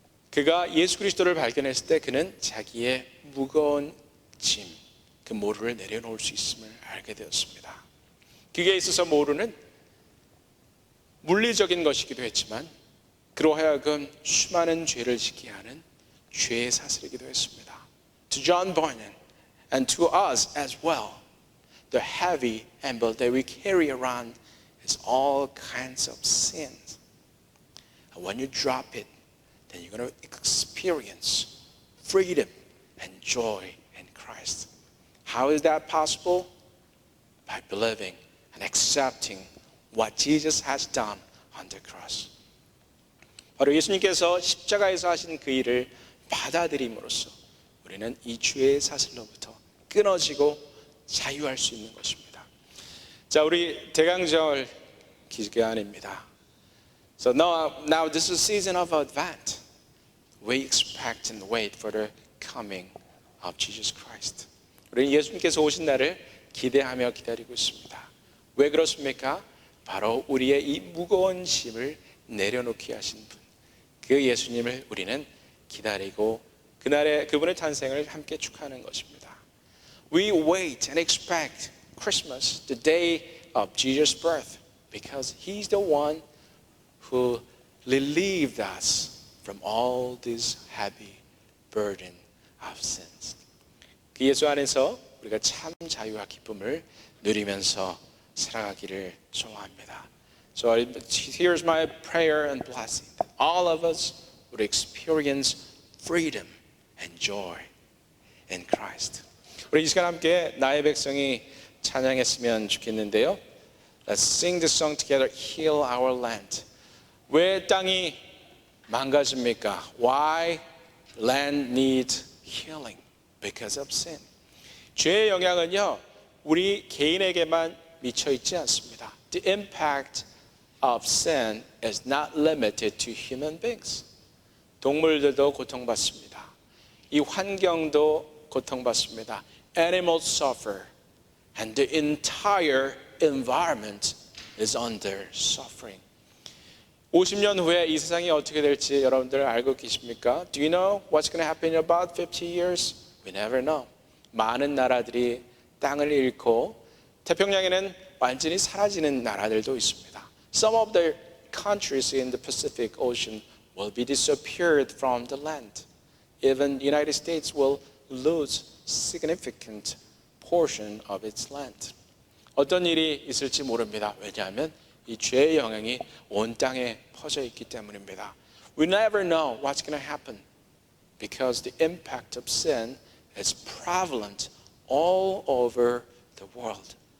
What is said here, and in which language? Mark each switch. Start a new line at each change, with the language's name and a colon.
Korean: 그가 예수 그리스도를 발견했을 때 그는 자기의 무거운 짐, 그 모루를 내려놓을 수 있음을 알게 되었습니다. 그게 있어서 모루는 물리적인 것이기도 했지만 그로 하여금 수많은 죄를 짓게 하는 죄의 사슬이기도 했습니다.
English: To John Bunyan and to us as well, the heavy anvil that we carry around is all kinds of sins. And when you drop it, then you're going to experience freedom and joy in Christ. How is that possible? By believing and accepting what Jesus has done on the cross.
Korean: 바로 예수님께서 십자가에서 하신 그 일을 받아들임으로써 우리는 이 죄의 사슬로부터 끊어지고 자유할 수 있는 것입니다. 자, 우리 대강절 기간입니다.
English: So now this is a season of Advent. We expect and wait for the coming of Jesus Christ.
Korean: 우리는 예수님께서 오신 날을 기대하며 기다리고 있습니다. 왜 그렇습니까? 바로 우리의 이 무거운 짐을 내려놓게 하신 분, 그 예수님을 우리는 기다리고 그날의 그분의 탄생을 함께 축하하는 것입니다.
English: We wait and expect Christmas, the day of Jesus' birth, because He's the one who relieved us from all this heavy burden of sins.
Korean: 그 예수 안에서 우리가 참 자유와 기쁨을 누리면서 살아가기를 소원합니다.
English: So here's my prayer and blessing that all of us would experience freedom and joy in Christ.
Korean: 우리 이 시간 함께 나의 백성이 찬양했으면 좋겠는데요.
English: Let's sing this song together. Heal our land.
Korean: 왜 땅이 망가집니까?
English: Why land needs healing? Because of sin.
Korean: 죄의 영향은요, 우리 개인에게만 미쳐 있지 않습니다.
English: The impact of sin is not limited to human beings.
Korean: 동물들도 고통받습니다. 이 환경도 고통받습니다.
English: Animals suffer, and the entire environment is under suffering.
Korean: 50년 후에 이 세상이 어떻게 될지 여러분들 알고 계십니까?
English: Do you know what's going to happen in about 50 years? We never know.
Korean: 많은 나라들이 땅을 잃고 태평양에는 완전히 사라지는 나라들도 있습니다.
English: Some of the countries in the Pacific Ocean will be disappeared from the land. Even the United States will lose significant portion of its land.
Korean: 어떤 일이 있을지 모릅니다. 왜냐하면 이 죄의 영향이 온 땅에 퍼져 있기 때문입니다.
English: We never know what's going to happen because the impact of sin is prevalent all over the world.